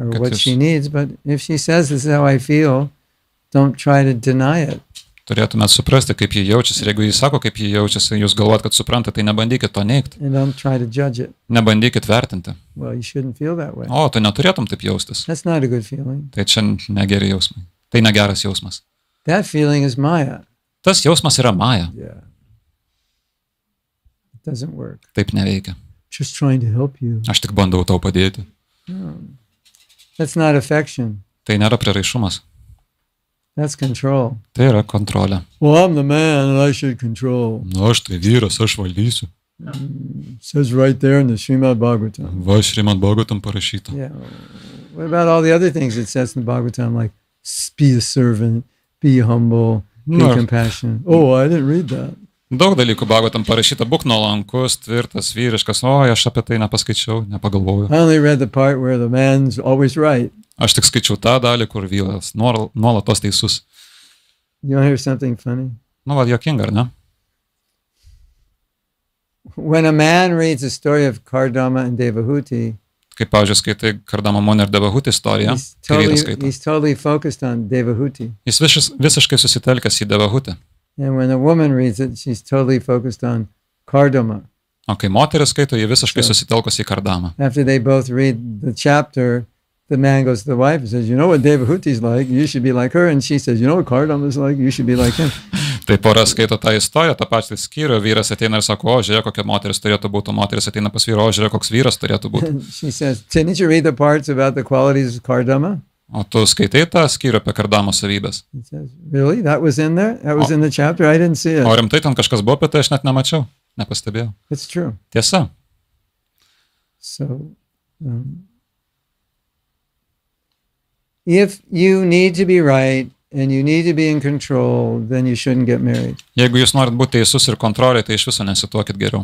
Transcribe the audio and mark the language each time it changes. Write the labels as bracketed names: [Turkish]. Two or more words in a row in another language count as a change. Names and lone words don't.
[English] Good what tips. she needs, but if she says, this is how I feel, don't try to deny it. [Lithuanian] Turėtumėt suprasti, kaip jie jaučiasi. Ir jeigu jis sako, kaip jie jaučiasi, jūs galvojat, kad suprantate, tai nebandykit to neigti. [English] And don't try to judge it. [Lithuanian] Nebandykit vertinti. [English] Well, you shouldn't feel that way. [Lithuanian] O, tu neturėtum taip jaustis. [English] That's not a good feeling. [Lithuanian] Tai čia negeri jausmai. Tai negeras jausmas. [English] That feeling is Maya. [Lithuanian] Tas jausmas yra maja. [English] Yeah. It doesn't work. [Lithuanian] Taip neveikia. [English] Just trying to help you. [Lithuanian] Aš tik bandau tau padėti. [English] No. That's not affection. [Lithuanian] Tai nėra prieraišumas. [English] That's control. [Lithuanian] Tai yra kontrolė. [English] Well, I'm the man and I should control. [Lithuanian] Nu, aš tai vyras, aš valdysiu. [English] It says right there in the Srimad Bhagavatam. [Lithuanian] Va, Šrimad Bhagavatam parašyta. [English] Yeah. What about all the other things it says in the Bhagavatam, like be a servant, be humble, be No. compassionate. Oh, I didn't read that. [Lithuanian] Daug dalykų Bhagavatam parašyta, būk nuolankus, tvirtas, vyriškas, o aš apie tai nepaskaičiau, nepagalvojau. [English] I only read the part where the man's always right. [Lithuanian] Aš tik skaičiau tą dalį, kur vyras nuolatos teisus. [English] You want to hear something funny? [Lithuanian] Nu, va, juokinga, ar ne? [English] When a man reads the story of Kardama and Devahuti, [Lithuanian] Kaip, pavyzdžiui, skaitai Kardama Muni ir Devahutį istoriją, kai vyras skaito. [English] he's totally focused on Devahuti. [Lithuanian] Jis visiškai susitelkęs į Devahutį. [English] And when a woman reads it, she's totally focused on Kardama. [Lithuanian] O kai moteris skaito, ji visiškai [English] So- [Lithuanian] susitelkus į Kardamą. [English] After they both read the chapter, the man goes to the wife and says, you know what Devahuti's like? You should be like her. And she says, you know what Kardama's like? You should be like him. [Lithuanian] Tai pora skaito tą istoriją, tą pačią skyrių, vyras ateina ir sako, o žiūrėk, kokia moteris turėtų būti, o moteris ateina pas vyrą, o žiūrėk, koks vyras turėtų būti. [English] And she says, didn't you read the parts about the qualities of Kardama? [Lithuanian] O tu skaitai tą skyrių apie Kardamo savybės. [English] He says, really? That was in there? That was in the chapter? I didn't see [Lithuanian] O [English] it. [Lithuanian] rimtai ten kažkas buvo apie tai, aš net nemačiau, nepastebėjau. [English] It's true. [Lithuanian] Tiesa. [English] So, if you need to be right and you need to be in control, then you shouldn't get married [Lithuanian] Jeigu jūs norit būti teisus ir kontroliai, tai iš viso nesituokit geriau.